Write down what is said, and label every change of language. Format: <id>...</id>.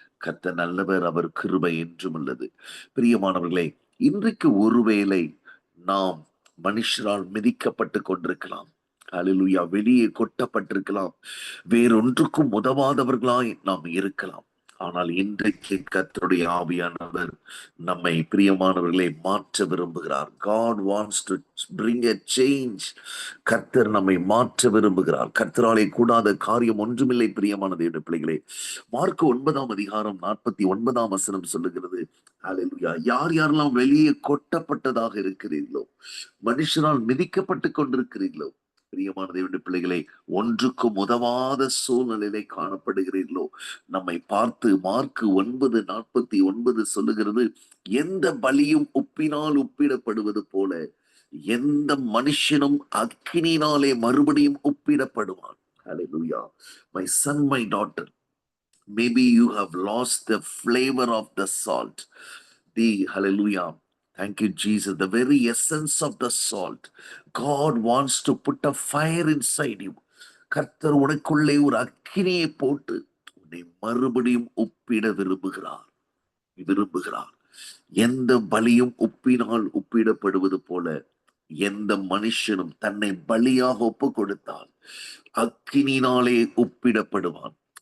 <ta>கர்த்தர் நல்லவர், அவர் கிருபை என்றும் உள்ளது. பிரியமானவர்களே, இன்றைக்கு ஒருவேளை நாம் மனுஷரால் மிதிக்கப்பட்டு கொண்டிருக்கலாம், ஹல்லேலூயா, வெளியே கொட்டப்பட்டிருக்கலாம், வேறொன்றுக்கும் உதவாதவர்களாய் நாம் இருக்கலாம். ஆனால் இன்றைக்கு கர்த்தருடைய ஆவியானவர் நம்மை, பிரியமானவர்களை, மாற்ற விரும்புகிறார்.</ta> <en>God wants to bring a change.</en> <ta>கர்த்தர் நம்மை மாற்ற விரும்புகிறார். கர்த்தராலே கூடாத காரியம் ஒன்றுமில்லை. பிரியமான தேவனுடைய பிள்ளைகளே, மார்க்கு 9:49 சொல்லுகிறது, ஹல்லேலூயா, யார் யாரெல்லாம் வெளியே கொட்டப்பட்டதாக இருக்கிறீர்களோ, மனுஷனால் மிதிக்கப்பட்டு கொண்டிருக்கிறீர்களோ, பிரியமான தேவனுடைய பிள்ளைகளை, ஒன்றுக்கும் உதவாத சூழ்நிலையிலே காணப்படுகிறீர்களோ, நம்மை பார்த்து மார்க்கு 9:49 சொல்லுகிறது, எந்த பலியும் உப்பினால் உப்பிடப்படுவது போல எந்த மனுஷனும் அக்கினினாலே மறுபடியும் உப்பிடப்படுவான். ஹல்லேலூயா.</ta> <en>My son, my daughter, maybe you have lost the flavor of the salt. Hallelujah. Thank you, Jesus. The very essence of the salt. God wants to put a fire inside you.</en> <ta>கர்த்தர் உனக்குள்ளே ஒரு அக்கினியை போட்டு உன்னை மறுபடியும் உப்பிட விரும்புகிறார். எந்த பலியும் உப்பினால் உப்பிடப்படுவது போல எந்த மனுஷனும் தன்னை பலியாக ஒப்பு கொடுத்தால் அக்கினினாலே உப்பிடப்படுவான்.</ta>